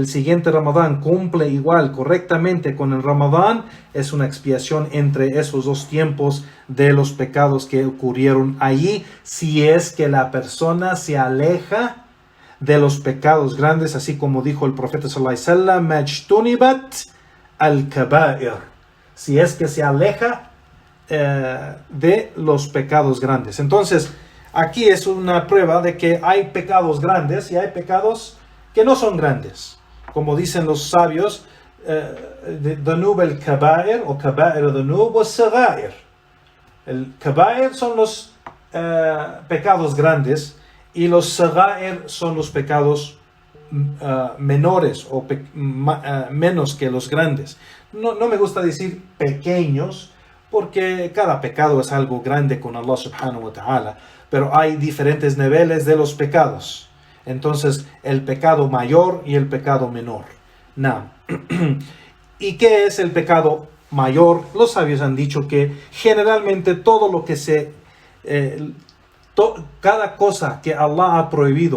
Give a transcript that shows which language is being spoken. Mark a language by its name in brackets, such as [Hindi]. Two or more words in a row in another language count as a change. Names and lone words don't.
[Spanish] siguiente Ramadán cumple igual correctamente con el Ramadán, es una expiación entre esos 2 tiempos de los pecados que ocurrieron allí, si es que la persona se aleja de los pecados grandes, así como dijo el profeta [Arabic] صلى الله عليه وسلم, ما اجتنبت الكبائر, [Spanish] si es que se aleja de los pecados grandes. Entonces, aquí es una prueba de que hay pecados grandes y hay pecados que no son grandes. Como dicen los sabios, [Arabic] ذنوب الكبائر [Spanish] o [Arabic] كبائر ذنوب [Spanish] o Sagair. El Kaba'ir son los pecados grandes y los Sagair son los pecados menores o menos que los grandes. No me gusta decir pequeños, porque cada pecado es algo grande con [Arabic] الله سبحانه وتعالى, [Spanish] pero hay diferentes niveles de los pecados. Entonces, el pecado mayor y el pecado menor. ¿Y qué es el pecado mayor? Los sabios han dicho que generalmente todo lo que cada cosa que Allah ha prohibido,